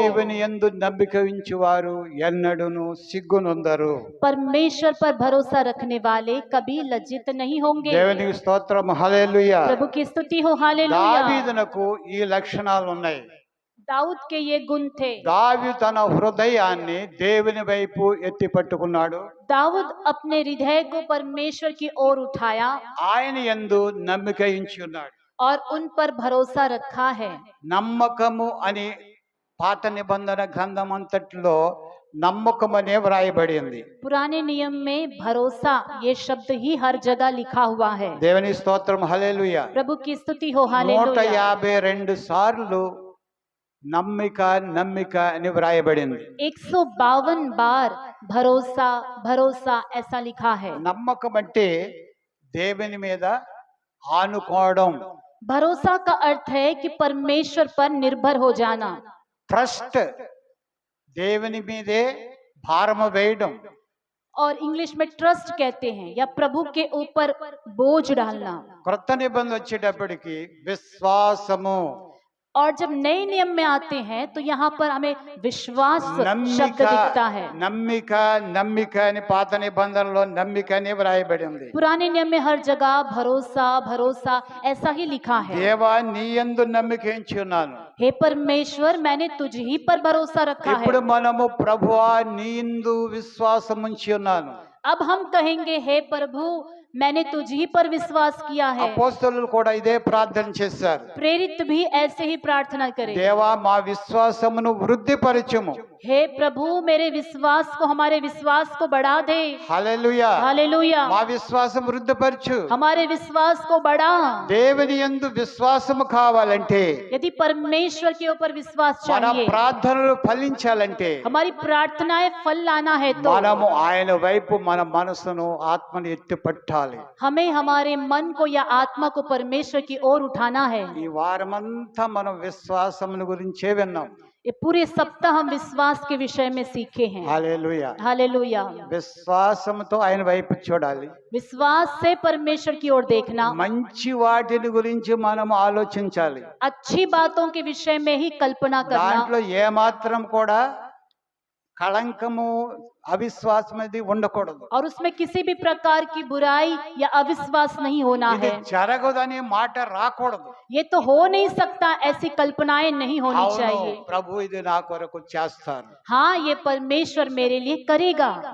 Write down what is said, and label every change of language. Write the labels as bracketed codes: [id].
[te] దేవుని యందు నమ్మిక ఉంచువారు ఎన్నడూను సిగ్గునొందరు [hi] परमेश्वर पर भरोसा रखने वाले कभी लज्जित नहीं होंगे। [te] దేవునికి స్తోత్రం హల్లెలూయా [hi] प्रभु की स्तुति हो। हालेलुया। [te] దావీదునకు ఈ లక్షణాలు ఉన్నాయి [hi] दाऊद के ये गुण थे। [te] దావీదు తన హృదయాన్ని దేవుని వైపు ఎత్తి పట్టుకున్నాడు [hi] दाऊद अपने हृदय को परमेश्वर की ओर उठाया [te] ఆయన యందు నమ్మిక ఉంచి ఉన్నాడు [hi] और उन पर भरोसा रखा है। [te] నమ్మకము అని పాత నిబంధన గ్రంథం అంతట్లో నమ్మకం అనే వ్రాయబడింది [hi] पुराने नियम में भरोसा ये शब्द ही हर जगह लिखा हुआ है। [te] దేవుని స్తోత్రం హల్లెలూయా [hi] प्रभु की स्तुति हो। हालेलुया। [te] 152 సార్లు నమ్మిక నమ్మిక అని వ్రాయబడింది [hi] 152 बार भरोसा भरोसा ऐसा लिखा है। [te] నమ్మకం అంటే దేవుని మీద ఆనుకోవడం [hi] भरोसा का अर्थ है कि परमेश्वर पर निर्भर हो जाना। [te] ట్రస్ట్ దేవుని మీదే భారము వేయడం [hi] और इंग्लिश में ट्रस्ट कहते हैं या प्रभु के ऊपर बोझ डालना। [te] క్రొత్త నిబంధన వచ్చేటప్పటికి విశ్వాసము [hi] और जब नए नियम में आते हैं तो यहाँ पर हमें विश्वास शब्द [te] నమ్మిక [hi] दिखता है। [te] నమ్మిక నమ్మిక అని పాత నిబంధనలో నమ్మిక అని వ్రాయబడింది [hi] पुराने नियम में हर जगह भरोसा भरोसा ऐसा ही लिखा है। [te] దేవా నీ యందు నమ్మిక ఉంచి ఉన్నాను [hi] हे परमेश्वर, मैंने तुझ ही पर भरोसा रखा है। [te] ఇప్పుడు మనము ప్రభువా నీ యందు విశ్వాసం ఉంచి ఉన్నాను [hi] अब हम कहेंगे, हे प्रभु, मैंने तुझ ही पर विश्वास किया है। [te] అపోస్తలులు కూడా ఇదే ప్రార్థన చేశారు. [hi] प्रेरित भी ऐसे ही प्रार्थना करें। [te] దేవా మా విశ్వాసమును వృద్ధిపరచుము. [hi] हे प्रभु मेरे विश्वास को, हमारे विश्वास को बढ़ा दे। [te] హల్లెలూయా. [hi] हालेलुया। [te] మా విశ్వాసం వృద్ధిపరచు. [hi] हमारे विश्वास को बढ़ा। [te] దేవుని యందు విశ్వాసము కావాలంటే, [hi] यदि परमेश्वर के ऊपर विश्वास [te] మన [hi] चाहिए, [te] ప్రార్థనలు ఫలించాలంటే, [hi] हमारी प्रार्थनाएं फल लाना है तो [te] మనము ఆయన వైపు మన మనసును ఆత్మను ఎత్తి పట్టాలి. [hi] हमें हमारे मन को या आत्मा को परमेश्वर की ओर उठाना है। [te] ఈ వారమంతా మనం విశ్వాసమును గురించే విన్నాం. [hi] ये पूरे सप्ताह हम विश्वास के विषय में सीखे हैं। [te] హల్లెలూయా. [hi] हालेलुया। [te] విశ్వాసంతో ఆయన వైపు చూడాలి. [hi] विश्वास से परमेश्वर की ओर देखना, [te] మంచి వాటిని గురించి మనం ఆలోచించాలి. [hi] अच्छी बातों के विषय में ही कल्पना करना, [te] దాంట్లో ఏమాత్రం కూడా కళంకము అవిశ్వాసం అనేది ఉండకూడదు. [hi] और उसमें किसी भी प्रकार की बुराई या अविश्वास नहीं होना [te] ఇది [hi] है। [te] జరగదనే మాట రాకూడదు. [hi] ये तो हो नहीं सकता, ऐसी कल्पनाएं नहीं होनी [te] అవును, [hi] चाहिए। [te] ప్రభు ఇది నా కొరకు చేస్తారు. [hi] हाँ, ये परमेश्वर मेरे लिए करेगा।